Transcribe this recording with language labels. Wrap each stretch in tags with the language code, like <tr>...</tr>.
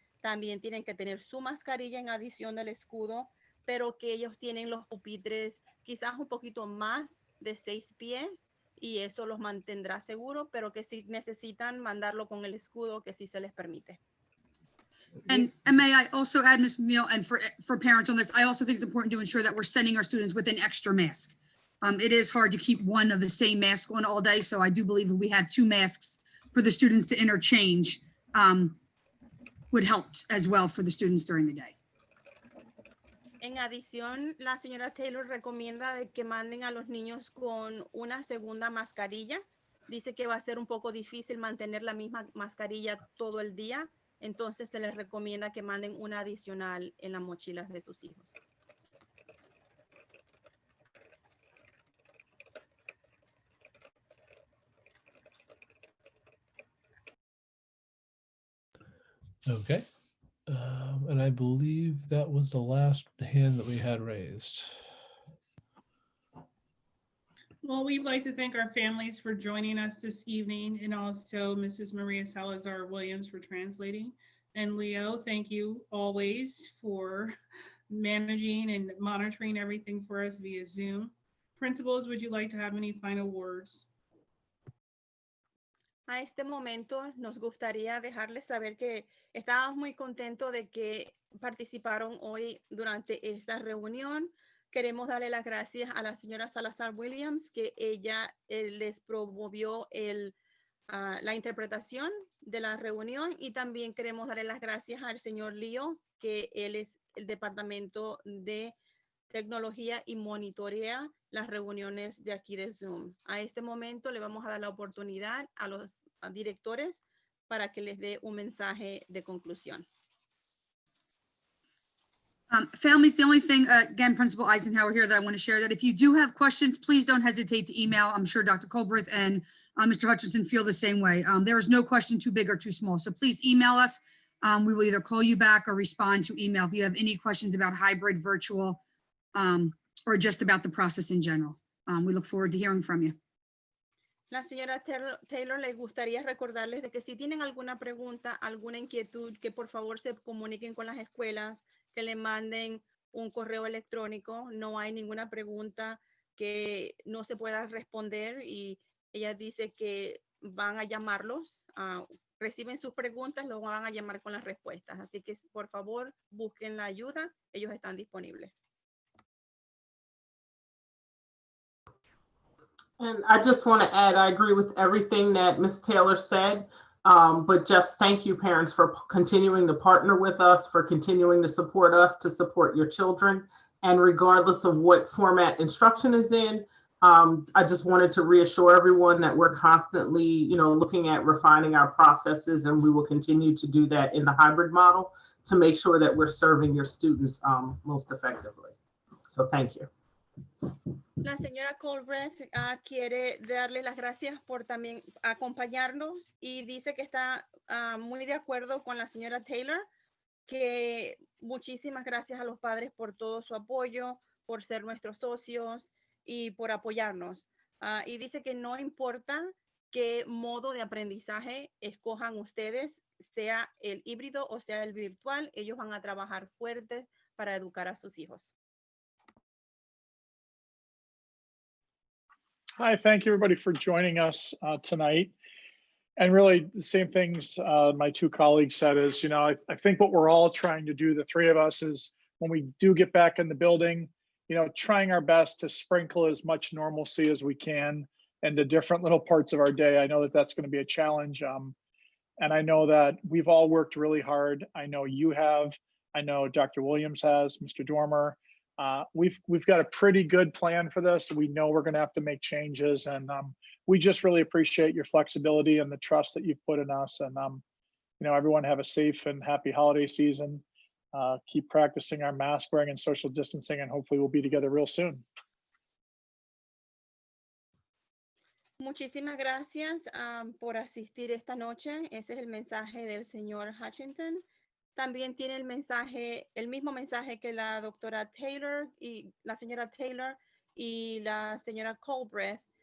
<es>También tienen que tener su mascarilla en adición del escudo, pero que ellos tienen los pupitres quizás un poquito más de 6 pies y eso los mantendrá seguros, pero que si necesitan mandarlo con el escudo, que sí se les permite.</es> <en>And may I also add, Ms. McNeil, and for parents on this, I also think it's important to ensure that we're sending our students with an extra mask. It is hard to keep one of the same mask on all day, so I do believe if we had 2 masks for the students to interchange would help as well for the students during the day. En adición, la señora Taylor recomienda de que manden a los niños con una segunda mascarilla. Dice que va a ser un poco difícil mantener la misma mascarilla todo el día. Entonces se les recomienda que manden una adicional en las mochilas de sus hijos. Okay. And I believe that was the last hand that we had raised. Well, we'd like to thank our families for joining us this evening, and also Mrs. Maria Salazar Williams for translating. And Leo, thank you always for managing and monitoring everything for us via Zoom. Principals, would you like to have any final words?</en> <es>A este momento nos gustaría dejarles saber que estábamos muy contentos de que participaron hoy durante esta reunión. Queremos darle las gracias a la señora Salazar Williams, que ella les promovió la interpretación de la reunión, y también queremos darle las gracias al señor Leo, que él es el departamento de tecnología y monitorea las reuniones de aquí de Zoom. A este momento le vamos a dar la oportunidad a los directores para que les dé un mensaje de conclusión.</es> <en>Families, the only thing, again, Principal Eisenhower here, that I want to share, that if you do have questions, please don't hesitate to email. I'm sure Dr. Colbreth and Mr. Hutchinson feel the same way. There is no question too big or too small. So please email us. We will either call you back or respond to email if you have any questions about hybrid, virtual, or just about the process in general. We look forward to hearing from you.</en> <es>La señora Taylor les gustaría recordarles de que si tienen alguna pregunta, alguna inquietud, que por favor se comuniquen con las escuelas, que le manden un correo electrónico. No hay ninguna pregunta que no se pueda responder, y ella dice que van a llamarlos, reciben sus preguntas, los van a llamar con las respuestas. Así que por favor busquen la ayuda, ellos están disponibles.</es> <en>And I just want to add, I agree with everything that Ms. Taylor said, but just thank you, parents, for continuing to partner with us, for continuing to support us, to support your children. And regardless of what format instruction is in, I just wanted to reassure everyone that we're constantly, looking at refining our processes, and we will continue to do that in the hybrid model to make sure that we're serving your students most effectively. So thank you.</en> <es>La señora Colbreth quiere darle las gracias por también acompañarnos, y dice que está muy de acuerdo con la señora Taylor, que muchísimas gracias a los padres por todo su apoyo, por ser nuestros socios y por apoyarnos. Y dice que no importa qué modo de aprendizaje escojan ustedes, sea el híbrido o sea el virtual, ellos van a trabajar fuertes para educar a sus hijos.</es> <en>Hi, thank you everybody for joining us tonight. And really the same things my two colleagues said is, I think what we're all trying to do, the three of us, is when we do get back in the building, trying our best to sprinkle as much normalcy as we can into different little parts of our day. I know that that's going to be a challenge. And I know that we've all worked really hard. I know you have. I know Dr. Williams has, Mr. Dormer. We've got a pretty good plan for this. We know we're going to have to make changes, and we just really appreciate your flexibility and the trust that you've put in us. And everyone have a safe and happy holiday season. Keep practicing our mask wearing and social distancing, and hopefully we'll be together real soon.</en> <es>Muchísimas gracias por asistir esta noche. Ese es el mensaje del señor Hutchinson. También tiene el mismo mensaje que la doctora Taylor y la señora Taylor y la señora Colbreth.</es>